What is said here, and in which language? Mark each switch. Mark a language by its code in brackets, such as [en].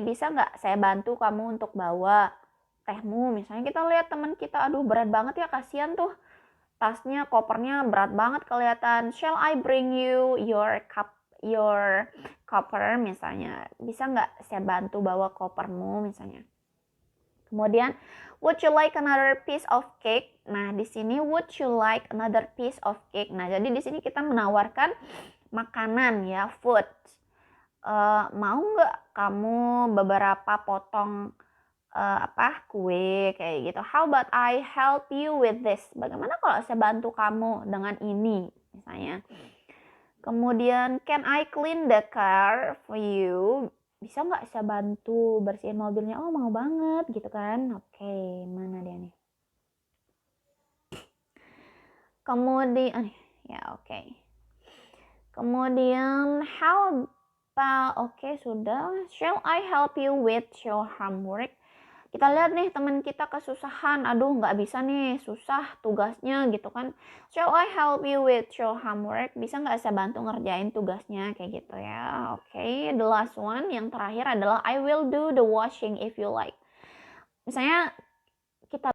[id] Bisa nggak saya bantu kamu untuk bawa tehmu? Misalnya kita lihat teman kita, aduh berat banget ya, kasihan tuh. Tasnya, kopernya berat banget kelihatan. [en] Shall I bring you your [id] koper misalnya? Bisa nggak saya bantu bawa kopermu misalnya? Kemudian, [en] would you like another piece of cake? [id] Nah, di sini [en] would you like another piece of cake? [id] Nah, jadi di sini kita menawarkan makanan ya, food. Mau nggak kamu beberapa potong kue kayak gitu. [en] How about I help you with this? [id] Bagaimana kalau saya bantu kamu dengan ini misalnya. Kemudian [en] can I clean the car for you? [id] Bisa nggak saya bantu bersihin mobilnya? Oh mau banget gitu kan. Oke, mana dia nih? Kemudian ya oke. Kemudian [en] how about [id] sudah. [en] Shall I help you with your homework? [id] Kita lihat nih teman kita kesusahan, aduh nggak bisa nih, susah tugasnya gitu kan. [en] Shall I help you with your homework? [id] Bisa nggak saya bantu ngerjain tugasnya kayak gitu ya. [en] Oke, the last one [id] yang terakhir adalah [en] I will do the washing if you like. [id] Misalnya kita